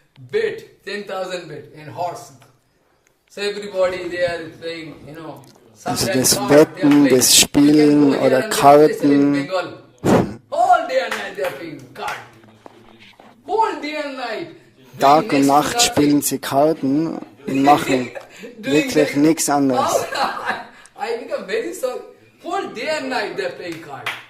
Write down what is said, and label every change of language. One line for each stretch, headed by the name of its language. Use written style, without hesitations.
English: Bet, 10,000 bet in horse. So everybody they are playing,
German: Also das Wetten, das Spielen oder Karten.
English: Whole day and night they are playing card. Whole day and night.
German: Tag und Nacht spielen sie Karten und machen wirklich nichts anderes.
English: I become very sorry. Whole day and night they are playing card.